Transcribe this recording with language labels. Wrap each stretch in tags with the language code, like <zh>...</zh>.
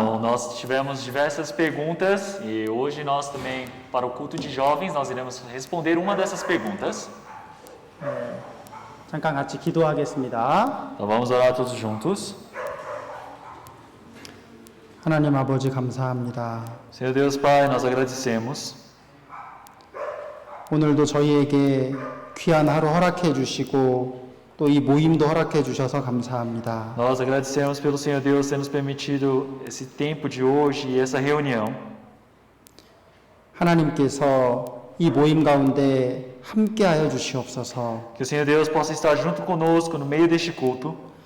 <pt>Então, nós tivemos diversas perguntas e hoje nós também, para o culto de jovens, nós iremos responder uma dessas perguntas.</pt> <ko>잠깐 같이 기도하겠습니다.</ko> <pt>Então vamos orar todos juntos.</pt> <ko>하나님 아버지 감사합니다.</ko> <pt>Senhor Deus Pai, nós agradecemos.</pt> <ko>오늘도 저희에게 귀한 하루 허락해 주시고 또 이 모임도 허락해 주셔서 감사합니다.</ko> <pt>Nós agradecemos pelo Senhor Deus ter nos permitido esse tempo de hoje e essa reunião.</pt> <ko>하나님께서 이 모임 가운데 함께하여 주시옵소서.</ko> <pt>Que o Senhor Deus possa estar junto conosco no meio deste culto.</pt>